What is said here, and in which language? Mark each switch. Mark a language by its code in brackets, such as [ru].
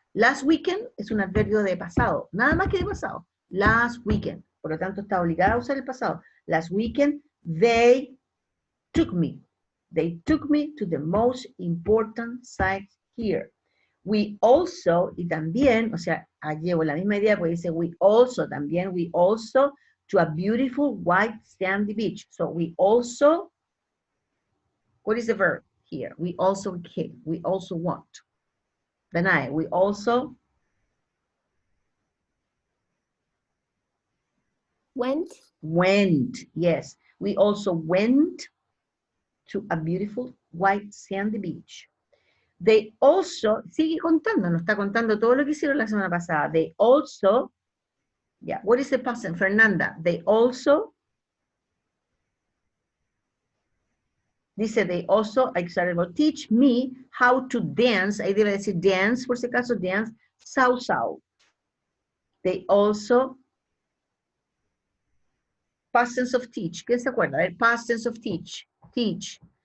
[en] Last weekend [es] es un adverbio de pasado, nada más que de pasado. [en] Last weekend, [es] por lo tanto está obligada a usar el pasado. [en] Last weekend, they took me. They took me to the most important sites here. We also, [es] y también, o sea, llevo la misma idea, porque dice [en] we also, [es] también, [en] we also to a beautiful white sandy beach. So we also, what is the verb here? We also want. Danai, we also went, yes. We also went to a beautiful white sandy beach. They also, [es] sigue contando, nos está contando todo lo que hicieron la semana pasada. [en] They also, yeah, what is the past? Fernanda, they also, [es] dice [en] they also, teach me how to dance, [es] ahí debe decir [en] dance, [es] por si acaso, [en] dance, salsa. They also, past tense of teach, [es] ¿quién se acuerda? A ver, [en] past tense of teach, teach.